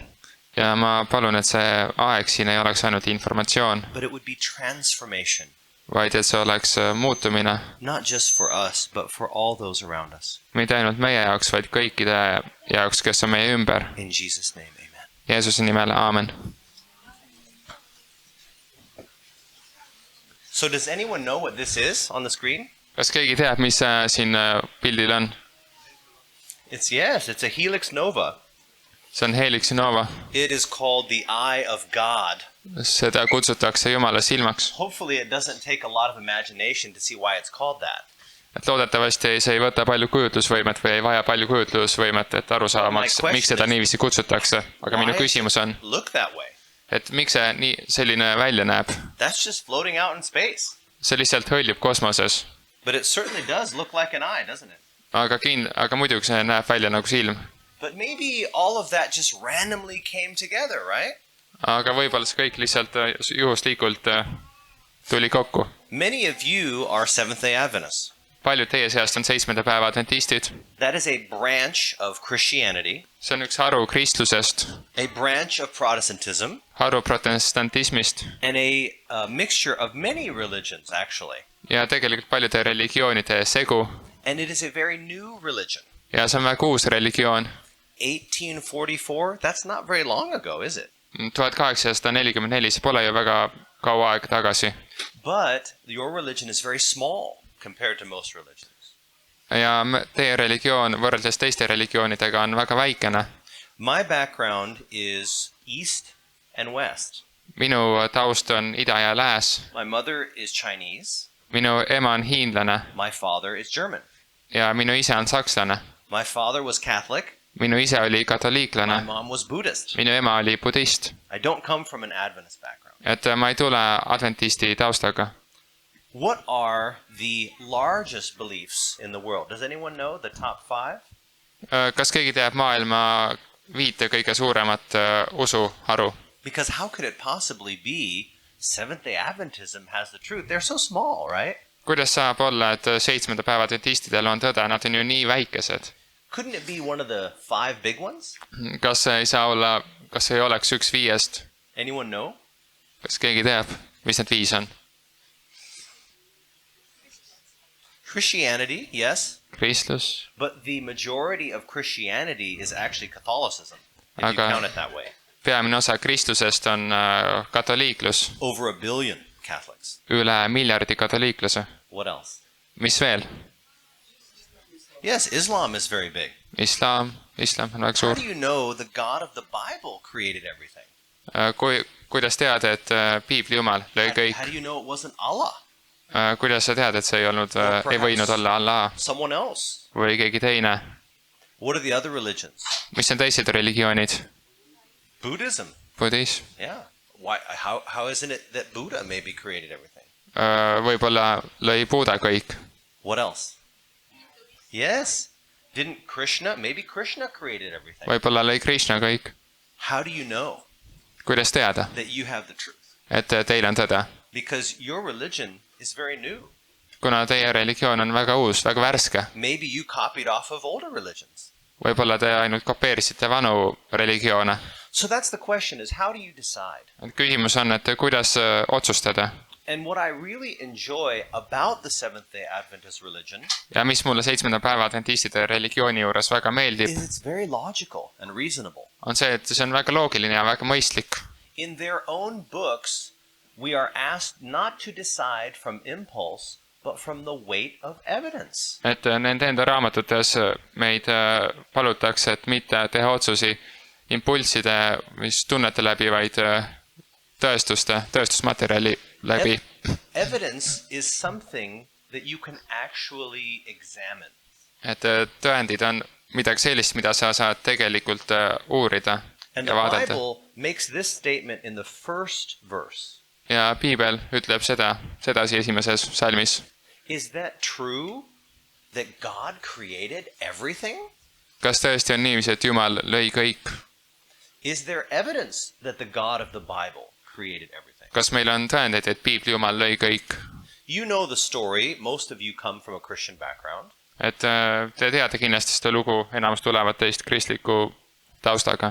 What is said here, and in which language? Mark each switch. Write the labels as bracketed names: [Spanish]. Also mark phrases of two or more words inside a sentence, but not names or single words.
[Estonian] Ja ma palun, et see aeg siin ei oleks ainult informatsioon, [English] but it would be transformation. [Estonian] Vaid et see oleks muutumine. [English] Not just for us, but for all those around us. [Estonian] Mitte ainult meie jaoks, vaid kõikide jaoks, kes on meie ümber. [English] In Jesus' name, amen. [Estonian] Jeesuse nimel, aamen. [English] So does anyone know what this is on the screen? [Estonian] Kas keegi teab, mis siin pildil on? [English] It's a helix nova. [Estonian] See on helix nova. [English] It is called the eye of God. [Estonian] Seda kutsutakse Jumala silmaks. [English] Hopefully it doesn't take a lot of imagination to see why it's called that. [Estonian] Et loodetavasti see ei võta palju kujutlusvõimet või ei vaja palju kujutlusvõimet, et aru saamaks, miks seda niiviisi kutsutakse. Aga minu küsimus on, et miks see selline välja näeb? [English] That's just floating out in space. [Estonian] See lihtsalt hõljub kosmoses. [English] But it certainly does look like an eye, doesn't it? [Estonian] Aga muidugi see näeb välja nagu silm. [English] But maybe all of that just randomly came together, right? [Estonian] Aga võib-olla see kõik lihtsalt juhuslikult tuli kokku. [English] Many of you are Seventh-day Adventists. [Estonian] Paljud teie seast on 7. päeva adventistid. [English] That is a branch of Christianity. [Estonian] See on üks haru kristlusest. [English] A branch of Protestantism. [Estonian] Haru protestantismist. [English] And a mixture of many religions, actually. [Estonian] Ja tegelikult paljude religioonide segu. [English] And it is a very new religion. [Estonian] Ja see on väga uus religioon. [English] 1844, that's not very long ago, is it? [Estonian] 1844, see pole ju väga kaua aeg tagasi. [English] But your religion is very small compared to most religions. [Estonian] Ja teie religioon võrreldes teiste religioonidega on väga väikene. [English] My background is East and West. [Estonian] Minu taust on ida ja lääs. [English] My mother is Chinese. [Estonian] Minu ema on hiinlane. [English] My father is German. [Estonian] Ja minu isa on sakslane. [English] My father was Catholic. [Estonian] Minu isa oli katoliiklane. [English] My mom was Buddhist. [Estonian] Minu ema oli budist. [English] I don't come from an Adventist background. [Estonian] Et ma ei tule adventisti taustaga. [English] What are the largest beliefs in the world? Does anyone know the top 5? [Estonian] Kas keegi teab maailma 5 kõige suuremat usuharu? [English] Because how could it possibly be Seventh-day Adventism has the truth? They're so small, right? [Estonian] Kuidas saab olla, et 7. päeva adventistidel on tõde? Nad on ju nii väikesed. [English] Couldn't it be one of the 5 big ones? [Estonian] Kas ei oleks üks 5? [English] Anyone know? [Estonian] Kas keegi teab, mis need 5 on? [English] Christianity, yes. [Estonian] Kristlus. [English] But the majority of Christianity is actually Catholicism, if you count it that way. [Estonian] Peamine osa kristlusest on katoliiklus. [English] Over 1 billion Catholics. [Estonian] Üle miljardi katoliiklase. [English] What else? [Estonian] Mis veel? [English] Yes, Islam is very big. [Estonian] Islam on väga suur. [English] How do you know the God of the Bible created everything? [Estonian] Kuidas teada, et Piibli Jumal lõi kõik? [English] How do you know it wasn't Allah? [Estonian] Kuidas sa tead, et see ei võinud olla Allah? [English] Someone else. [Estonian] Või keegi teine? [English] What are the other religions? [Estonian] Mis on teised religioonid? [English] Buddhism. [Estonian] Budism. [English] Yeah. Why? How isn't it that Buddha maybe created everything? [Estonian] Võib-olla lõi Buddha kõik. [English] What else? Yes. Didn't Krishna? Maybe Krishna created everything. [Estonian] Võib-olla lõi Krishna kõik. [English] How do you know? [Estonian] Kuidas teada? [English] That you have the truth. [Estonian] Et teil on tõde. [English] Because your religion is very new. [Estonian] Kuna teie religioon on väga uus, väga värske. [English] Maybe you copied off of older religions. [Estonian] Võib-olla te ainult kopeerisite vanu religioone. [English] So that's the question is how do you decide? [Estonian] Küsimus on, et kuidas otsustada. [English] And what I really enjoy about the Seventh-day Adventist religion [Estonian] ja mis mulle 7. päeva adventistide religiooni juures väga meeldib, [English] is it's very logical and reasonable. [Estonian] On see, et see on väga loogiline ja väga mõistlik. [English] In their own books, we are asked not to decide from impulse, but from the weight of evidence. [Estonian] Et nende enda raamatutes meid palutakse, et mitte teha otsusi impulside, mis tunnete läbi, vaid tõestusmaterjali läbi. [English] Evidence is something that you can actually examine. [Estonian] Et tõendid on midagi sellist, mida sa saad tegelikult uurida ja vaadata. [English] And the Bible makes this statement in the first verse. [Estonian] Ja Piibel ütleb sedasi esimeses salmis. [English] Is that true that God created everything? [Estonian] Kas tõesti on niiviisi, et Jumal lõi kõik? [English] Is there evidence that the God of the Bible created everything? [Estonian] Kas meil on tõendeid, et Piibli Jumal lõi kõik? [English] You know the story. Most of you come from a Christian background. [Estonian] Et te teate kindlasti seda lugu, enamus tulevad teist kristliku taustaga.